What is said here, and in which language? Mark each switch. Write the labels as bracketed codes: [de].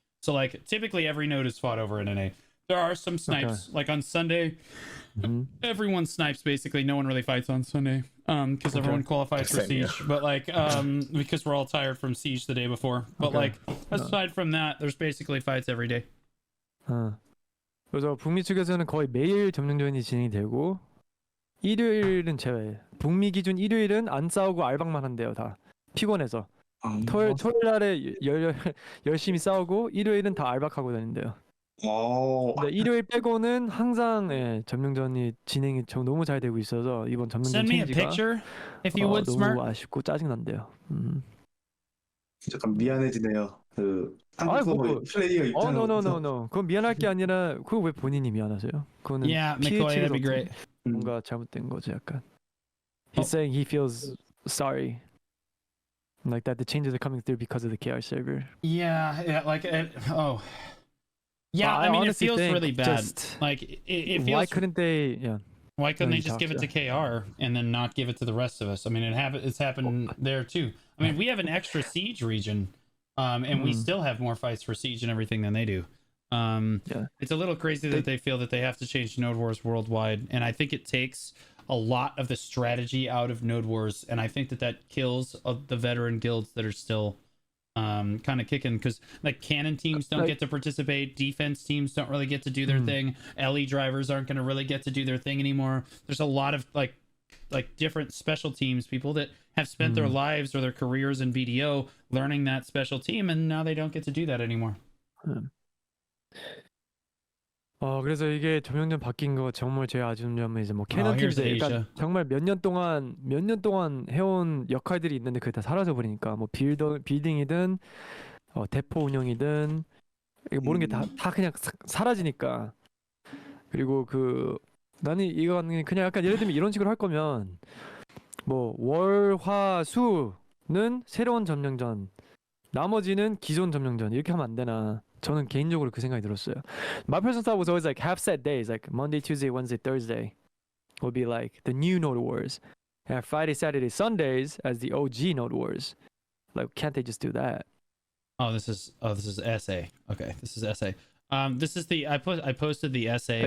[en] So like typically every node is fought over in NA. There are some snipes. Like on Sunday, everyone snipes basically. No one really fights on Sunday because everyone qualifies for Siege. But like because we're all tired from Siege the day before. But like aside from that, there's basically fights every day. [ko] 그래서 북미 측에서는 거의 매일 점령전이 진행이 되고 일요일은 제외. 북미 기준 일요일은 안 싸우고 알박만 한대요 다. 피곤해서. 토요일 날에 열심히 싸우고 일요일은 다 알박하고 다닌대요. 근데 일요일 빼고는 항상 점령전이 진행이 너무 잘 되고 있어서 이번 점령전 체인지가 너무 아쉽고 짜증난대요. 잠깐 미안해지네요. 그 한국 서버 플레이어 입장에서. [en] No. [ko] 그건 미안할 게 아니라 그거 왜 본인이 미안하세요? 그거는 [en] McCoy, that'd be great. [ko] 뭔가 잘못된 거지 약간. [en] He's saying he feels sorry. Like that the changes are coming through because of the KR server. Yeah, like yeah, I mean it feels really bad. Like it feels. Why couldn't they? Yeah. Why couldn't they just give it to KR and then not give it to the rest of us? I mean, it's happened there too. I mean, we have an extra Siege region, and we still have more fights for Siege and everything than they do. It's a little crazy that they feel that they have to change Node Wars worldwide, and I think it takes a lot of the strategy out of Node Wars, and I think that kills the veteran guilds that are still kind of kicking, because like cannon teams don't get to participate, defense teams don't really get to do their thing, LE drivers aren't going to really get to do their thing anymore. There's a lot of like like different special teams people that have spent their lives or their careers in BDO learning that special team, and now they don't get to do that anymore. [ko] 그래서 이게 점령전 바뀐 거 정말 제일 아쉬운 점은 이제 뭐 캐논 [en] here's [ko] 팀들, 그러니까 [en] Asia. [ko] 정말 몇 년 동안 해온 역할들이 있는데 그게 다 사라져 버리니까 뭐 빌딩이든 대포 운영이든 이거 모든 게 다 그냥 사라지니까. 그리고 나는 이거 그냥 약간 예를 들면 이런 식으로 할 거면 뭐 월, 화, 수는 새로운 점령전, 나머지는 기존 점령전 이렇게 하면 안 되나? 저는 개인적으로 그 생각이 들었어요. [en] My personal thought was always like half set days, like Monday, Tuesday, Wednesday, Thursday would be like the new Node Wars, and Friday, Saturday, Sundays as the OG Node Wars. Like, can't they just do that? This is SA. Okay, this is SA. This is the I posted the SA